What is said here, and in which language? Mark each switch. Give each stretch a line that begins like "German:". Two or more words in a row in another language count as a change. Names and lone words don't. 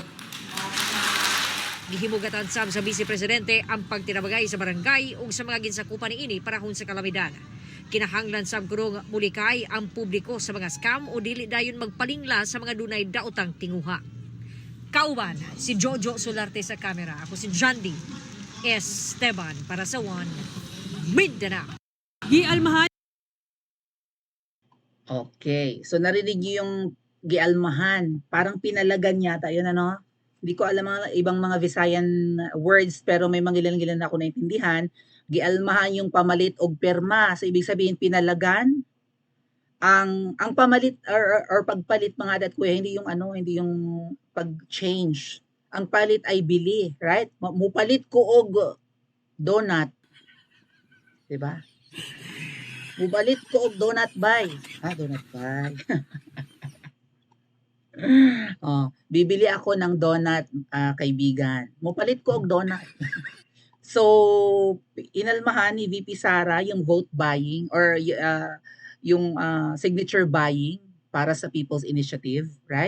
Cebuano: Gihimugatan sab sa Vice Presidente ang pagtinabagay sa barangay ug sa mga ginsakupan niini panahon sa kalamidad. Kinahanglan sab kurong mulikay ang publiko sa mga scam o dili dayon magpalingla sa mga dunay daotang tinguha. Kauban si Jojo Solarte sa kamera. Ako si John D. Esteban para sa One Mindanao. Gialmahan
Filipino: Okay. So narinig niyo yung gialmahan. Parang pinalagan yata yun ano? Hindi ko alam mga ibang mga
English: Visayan words
Filipino: pero may mangilan-ngilan ako naintindihan. Gialmahan yung pamalit og pirma. So ibig sabihin pinalagan ang pamalit or pagpalit mga adat kuya hindi yung ano, hindi yung pag-change. Ang palit ay bili, right?
Cebuano: Mupalit ko og donut. 'Di ba? Mupalit ko og donut buy.
English: Donut buy.
Filipino: Bibili ako ng donut, kaibigan.
Cebuano: Mupalit ko og donut.
Filipino: So, inalmahan ni VP Sara yung
English: vote buying
Filipino: or yung
English: signature buying
Filipino: para sa People's Initiative, right?